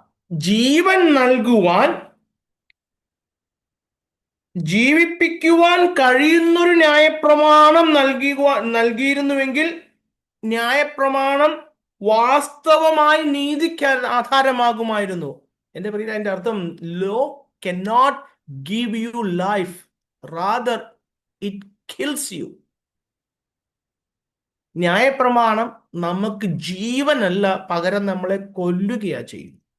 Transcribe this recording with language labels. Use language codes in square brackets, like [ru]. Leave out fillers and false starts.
[ml] ജീവൻ നൽകുവാൻ, ജീവിപ്പിക്കുവാൻ കഴിയുന്നൊരു ന്യായപ്രമാണം നൽകിയിരുന്നുവെങ്കിൽ ന്യായപ്രമാണം വാസ്തവമായി നീതിക്ക് ആധാരമാകുമായിരുന്നു. എൻ്റെ പ്രിയ, അതിന്റെ അർത്ഥം, [en] Law cannot give you life, rather it kills you. [ml] ന്യായപ്രമാണം നമുക്ക് ജീവനല്ല, പകരം നമ്മളെ കൊല്ലുകയാ ചെയ്യും.